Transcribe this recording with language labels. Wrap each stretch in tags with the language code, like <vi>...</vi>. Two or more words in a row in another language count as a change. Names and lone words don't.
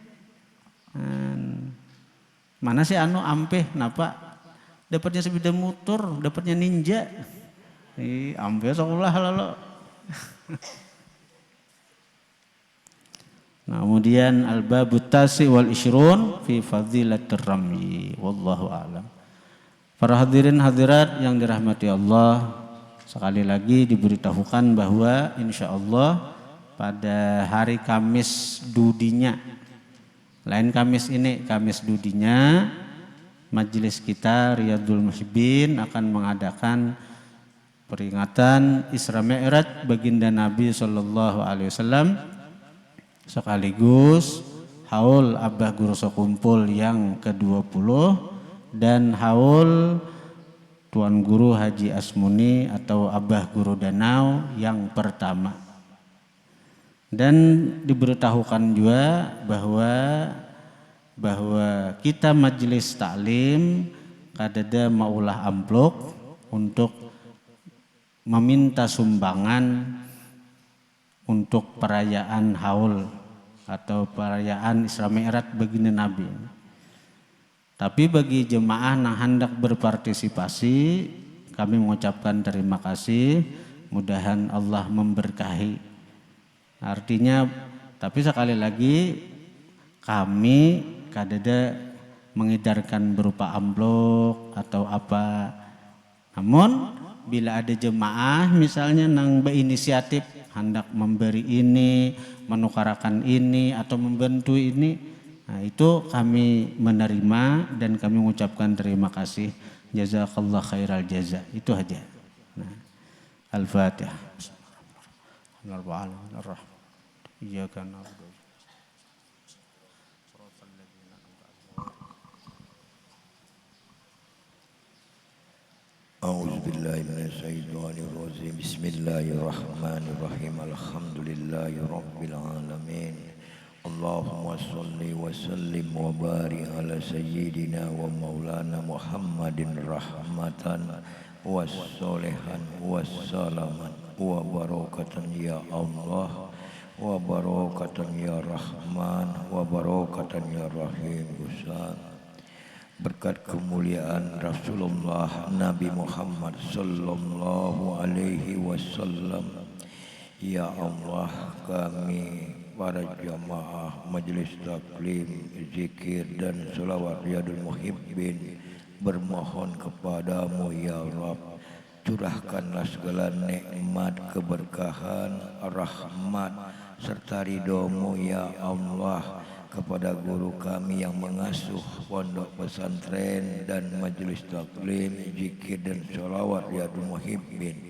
<id>Mana sih anu ampe napa dapatnya sepeda motor, dapatnya ninja. Ampe sekolah lalu. Nah, kemudian</id> <ar>الباب التاسع والعشرون في فضيلة الرمي والله أعلم.</ar> <id>Para hadirin hadirat yang dirahmati Allah, sekali lagi diberitahukan bahwa</id> <ar>إن شاء الله</ar> <id>pada hari Kamis dudinya, lain Kamis ini, Kamis dudinya, majelis kita Riyadul Muhibbin akan mengadakan peringatan Isra Mi'raj baginda Nabi</id> <ar>صلى الله عليه وسلم,</ar> <id>sekaligus haul Abah Guru Sekumpul yang ke-20 dan haul Tuan Guru Haji Asmuni atau Abah Guru Danau yang pertama. Dan diberitahukan juga bahwa kita majelis taklim kadada maulah amplop untuk meminta sumbangan untuk perayaan haul atau perayaan Isra Mi'raj baginda Nabi. Tapi bagi jemaah yang hendak berpartisipasi, kami mengucapkan terima kasih, mudahan Allah memberkahi. Artinya, tapi sekali lagi kami kadada mengedarkan berupa amplop atau apa. Namun bila ada jemaah misalnya yang berinisiatif hendak memberi ini, menukarakan ini atau membantu ini, nah itu kami menerima dan kami mengucapkan terima kasih.</id> <ar>جزاك الله خير الجزاء.</ar> <id>Itu aja. Nah, Al-Fatihah.</id> <ar>إياك نعبد. أعوذ بالله من الشيطان الرجيم بسم الله الرحمن الرحيم الحمد لله رب العالمين اللهم صل وسلم وبارك على سيدنا ومولانا محمد رحمة والصالحا والسلاما وبركة يا الله وبركة يا رحمن وبركة يا رحيم Ustaz.</ar> <id>Berkat kemuliaan Rasulullah Nabi Muhammad</id> <ar>صلى الله عليه وسلم, يا الله,</ar> <id>kami para jamaah majelis taklim, zikir dan selawat Riyadul Muhibbin bermohon kepadamu</id> <ar>يا رب,</ar> <id>curahkanlah segala nikmat, keberkahan, rahmat serta ridhomu</id> <ar>يا الله</ar> <id>kepada guru kami yang mengasuh pondok pesantren dan majelis taklim, zikir dan sholawat Riyadul Muhibbin.</id>